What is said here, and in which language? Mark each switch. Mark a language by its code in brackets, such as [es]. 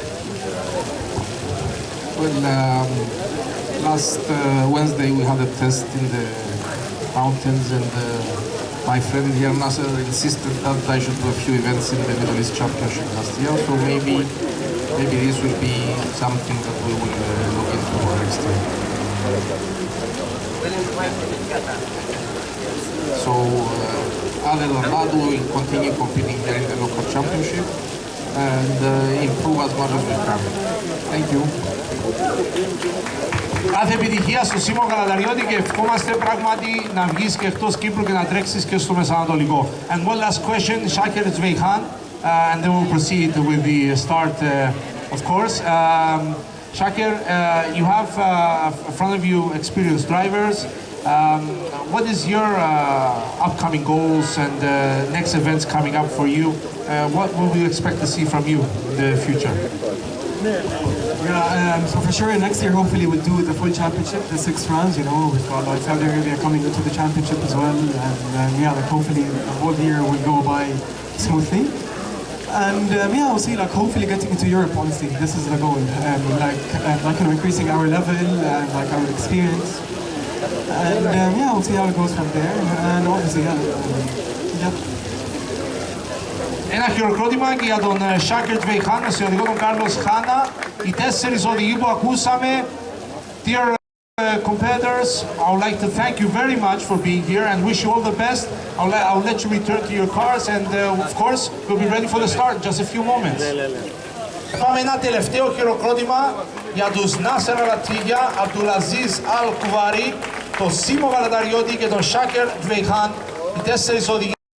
[en] Well, last Wednesday we had a test in the mountains, and my friend here, Nasser, insisted that I should do a few events in the Middle East Championship last year, so maybe this will be something that we will look into next year. So, other than that, we will continue competing here in the local championship and improve as much as we can. Thank you. [el] Κάθε επιτυχία στο Σίμω Γαλαταριώτη και ευχόμαστε πράγματι να βγεις και εκτός Κύπρου και να τρέξεις και στο Μεσανατολικό. [en] And one last question, Shaker Zveihan, and then we'll proceed with the start, of course. Shaker, you have in front of you experienced drivers. What is your upcoming goals and next events coming up for you? What will we expect to see from you in the future? Yeah, so for sure next year hopefully we'll do the full championship, the 6 rounds, you know, with like Saudi Arabia coming into the championship as well, and yeah, like hopefully the whole year will go by smoothly. And yeah, we'll see, like hopefully getting into Europe, honestly, this is the goal. Like you know, increasing our level and like our experience. And yeah, we'll see how it goes from there. And obviously, yeah. [el] Ένα χειροκρότημα και για τον Shaker Zveihan, με συνοδηγό τον Κάρλος Χάνα. Οι 4 οδηγοί που ακούσαμε. [en] Dear competitors, I would like to thank you very much for being here and wish you all the best. I'll let you return to your cars and of course, we'll be ready for the start in just a few moments. [el] Πάμε ένα τελευταίο χειροκρότημα για τους Nasser Al-Attiyah, Abdulaziz Al-Kuvari, τον Simo Galatarioti και τον Shaker Zveihan, οι 4 οδηγοί.